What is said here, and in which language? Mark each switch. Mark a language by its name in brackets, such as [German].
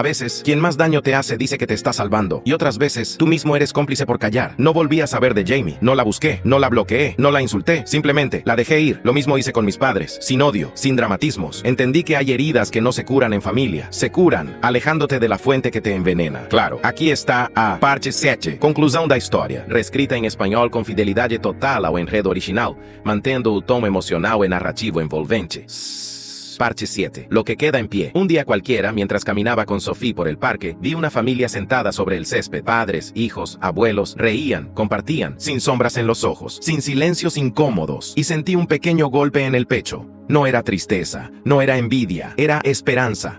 [Spanish] A veces, quien más daño te hace dice que te está salvando y otras veces tú mismo eres cómplice por callar. No volví a saber de Jamie, no la busqué, no la bloqueé, no la insulté, simplemente la dejé ir. Lo mismo hice con mis padres, sin odio, sin dramatismos. Entendí que hay heridas que no se curan en familia, se curan alejándote de la fuente que te envenena. [Portuguese] Claro, aquí está a parte 7, conclusão da história, reescrita em espanhol com fidelidade total ao enredo original, mantendo o tom emocional e narrativo envolvente. [Spanish] Parte 7. Lo que queda en pie. Un día cualquiera, mientras caminaba con Sophie por el parque, vi una familia sentada sobre el césped. Padres, hijos, abuelos, reían, compartían, sin sombras en los ojos, sin silencios incómodos, y sentí un pequeño golpe en el pecho. No era tristeza, no era envidia, era esperanza.